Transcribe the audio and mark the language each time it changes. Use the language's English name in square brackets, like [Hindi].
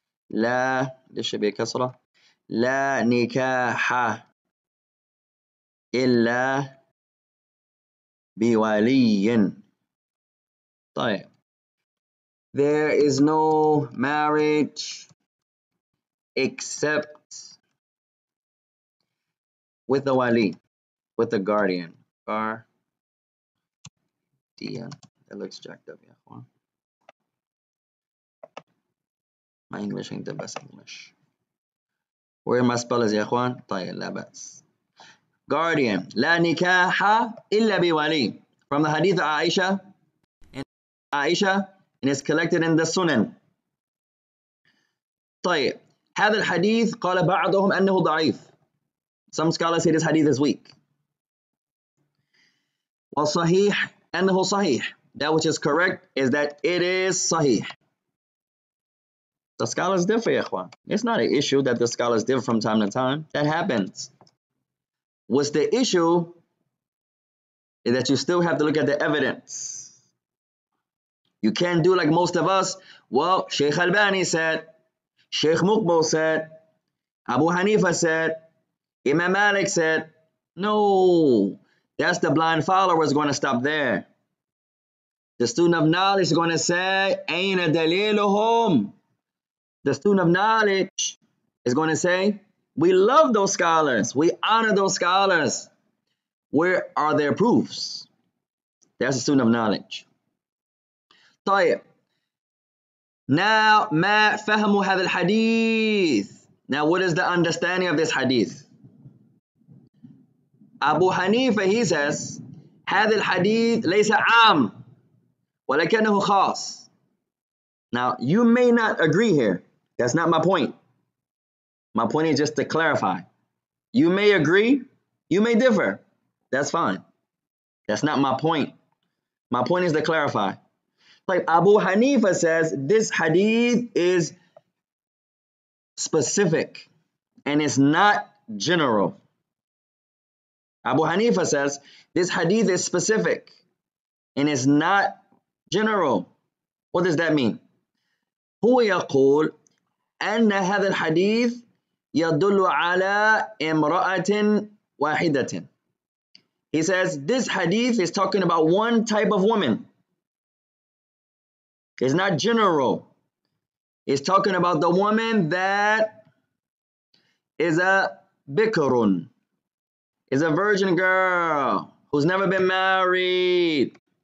[Arabic] لا ليش بكسرة لا نكاح إلا بولي. طيب. [English] There is no marriage except with the wali, with the guardian. Guardian. That looks jacked up, yeah. My English ain't the best English. Where my spellers, [Arabic] يا إخوان؟ طيب لا بأس. Guardian. لا نكاح إلا بولي. [English] From the hadith of Aisha, and it's collected in the Sunan. [Arabic] طيب. هذا الحديث قال بعضهم أنه ضعيف. [English] Some scholars say this hadith is weak. [Arabic] والصحيح أنه صحيح. [English] That which is correct is that it is sahih. The scholars differ, [Arabic] يا إخوان. [English] It's not an issue that the scholars differ from time to time. That happens. What's the issue is that you still have to look at the evidence. You can't do like most of us. Well, Sheikh Albani said, Sheikh Muqbil said, Abu Hanifa said, Imam Malik said. No, that's the blind follower is going to stop there. The student of knowledge is going to say, [Arabic] Aina daliluhum. [English] The student of knowledge is going to say, we love those scholars. We honor those scholars. Where are their proofs? That's a student of knowledge. [Arabic] طيب. Now, ما فهموا هذا الحديث. [English] Now, what is the understanding of this hadith? Abu Hanifa, he says, [Arabic] هذا الحديث ليس عام ولكنه خاص. [English] Now, you may not agree here. That's not my point. My point is just to clarify. You may agree, you may differ. That's fine. That's not my point. My point is to clarify. Like Abu Hanifa says, this hadith is specific and it's not general. Abu Hanifa says, this hadith is specific and it's not general. What does that mean? [Arabic] هو يقول أن هذا الحديث يدل على امرأة واحدة. [English] He says this hadith is talking about one type of woman. It's not general. It's talking about the woman that is a bikrun, is a virgin girl who's never been married.